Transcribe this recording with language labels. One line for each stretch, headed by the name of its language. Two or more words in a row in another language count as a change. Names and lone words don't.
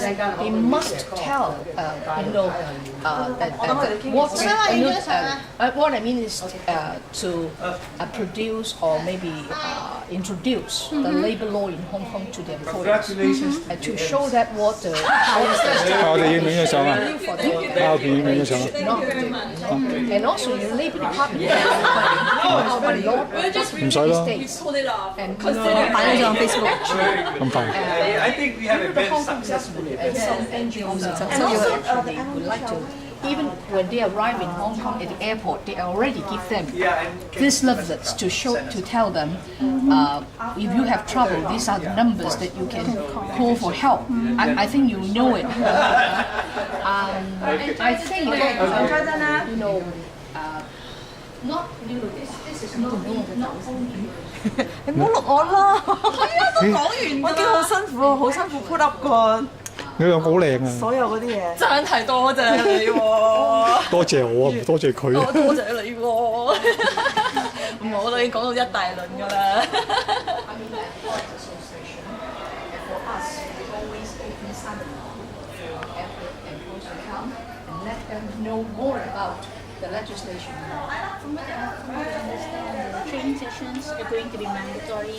English: They must tell, what I mean is to produce or maybe introduce the labour law in Hong Kong to the employers to show that what the and also the Labour Department
Cantonese: 唔使咯。擺咗上 Facebook。咁快。
English: I think we have a very successful and some NGOs would like to. Even when they arrive in Hong Kong at the airport, they already give them these leaflets to tell them if you have trouble, these are the numbers that you can call for help. I think you know it. I think this is not only.
Cantonese: 你唔好錄我啦！係啊，都講完我已經好辛苦，好辛苦
English: put up
Cantonese: 過。你兩個好靚啊！所有嗰啲嘢真係多謝你喎！多謝我啊，唔多謝佢。多謝你喎！我都已經講到一大輪㗎啦。
English: The legislation. From what I understand, the training sessions are going to be mandatory.